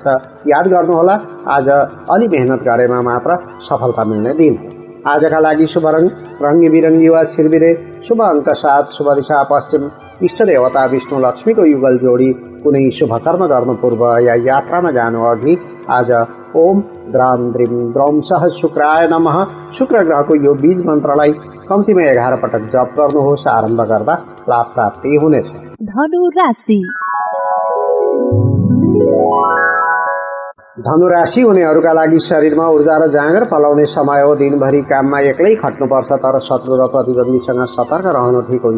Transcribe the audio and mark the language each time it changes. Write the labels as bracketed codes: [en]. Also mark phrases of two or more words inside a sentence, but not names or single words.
[ne] याद गर्नुहोला, आज अलि मेहनत गरेमा मात्र सफलता मिल्ने दिन हो। आजका लागि शुभ रङ रङ्गी बिरङ्गी वा छिरबिरे, शुभ अङ्क 7, शुभ दिशा पश्चिम। इष्ट देवता विष्णु लक्ष्मीको युगल जोडी। कुनै शुभ कर्म गर्नु पूर्व या यात्रामा जानु अघि आज [sa] ओम द्राम द्रिम द्रौम सह शुक्राय नमः [ne] शुक्र ग्रहको यो बीज मन्त्रलाई कम्तीमा 11 पटक जप गर्नुहोस्। आरम्भ गर्दा लाभ प्राप्ति हुनेछ। धनु राशि। धनु राशि हुनेहरूका लागि शरीरमा ऊर्जा र जाँगर पलाउने समय हो। दिनभरि काममा एक्लै खट्नुपर्छ। तर शत्रु र प्रतिद्वन्दीसँग सतर्क रहनु ठिक हुन्छ।